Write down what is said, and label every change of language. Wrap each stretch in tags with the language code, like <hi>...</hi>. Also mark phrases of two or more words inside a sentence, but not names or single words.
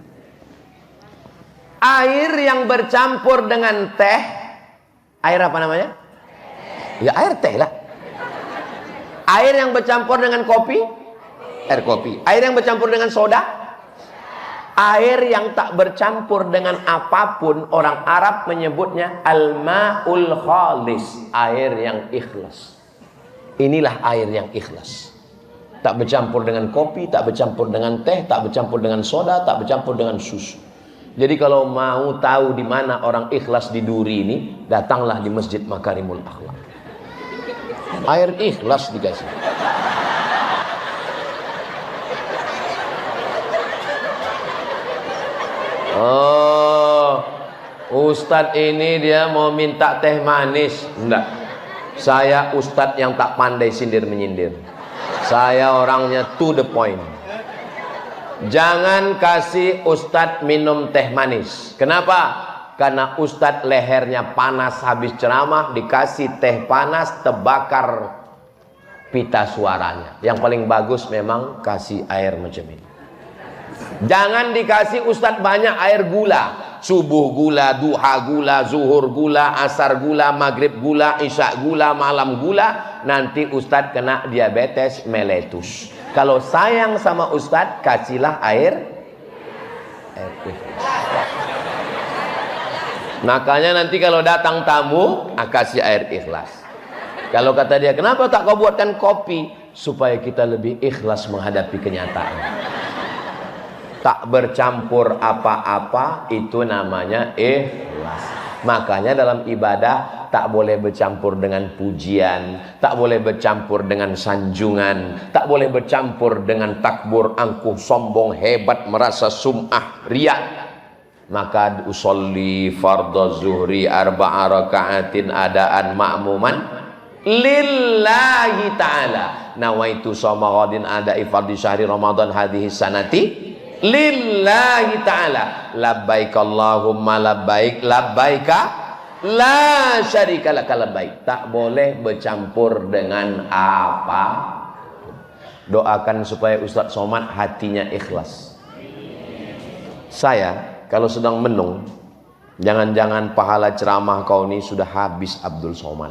<id>Air yang bercampur dengan teh, air apa namanya? Ya air teh lah. Air yang bercampur dengan kopi, air kopi. Air yang bercampur dengan soda, air yang tak bercampur dengan apapun, orang Arab menyebutnya</id> <ar>الماء الخالص,</ar> <id>air yang ikhlas. Inilah air yang ikhlas. Tak bercampur dengan kopi, tak bercampur dengan teh, tak bercampur dengan soda, tak bercampur dengan susu. Jadi kalau mau tahu di mana orang ikhlas di Duri ini, datanglah di Masjid Makarimul Akhlak. Air ikhlas dikasih. Oh, Ustadz ini dia mau minta teh manis. Enggak. Saya Ustadz yang tak pandai sindir menyindir. Saya orangnya</id> <en>to the point.</en> <id>Jangan kasih Ustadz minum teh manis. Kenapa? Karena Ustadz lehernya panas habis ceramah, dikasih teh panas, terbakar pita suaranya. Yang paling bagus memang kasih air macam ini. Jangan dikasih Ustadz banyak air gula. Subuh gula, duha gula, zuhur gula, asar gula, maghrib gula, isya gula, malam gula. Nanti Ustadz kena diabetes meletus. Kalau sayang sama Ustadz, kasihlah air ikhlas. Makanya nanti kalau datang tamu, kasih air ikhlas. Kalau kata dia, kenapa tak kau buatkan kopi? Supaya kita lebih ikhlas menghadapi kenyataan. Tak bercampur apa-apa, itu namanya ikhlas. Makanya dalam ibadah tak boleh bercampur dengan pujian, tak boleh bercampur dengan sanjungan, tak boleh bercampur dengan takbur, angkuh, sombong, hebat, merasa sum'ah, riak.</id> <ar>Maka أصلي فرض الظهر أربع ركعات أداء مأموما لله تعالى. نويت صوم غد أداء فرض شهر رمضان هذه السنة لله تعالى. لبيك اللهم لبيك لبيك لا شريك لك لبيك.</ar> <id>Tak boleh bercampur dengan apa. Doakan supaya Ustadz Somad hatinya ikhlas. Saya kalau sedang menung, jangan-jangan pahala ceramah kau ini sudah habis Abdul Somad.</id>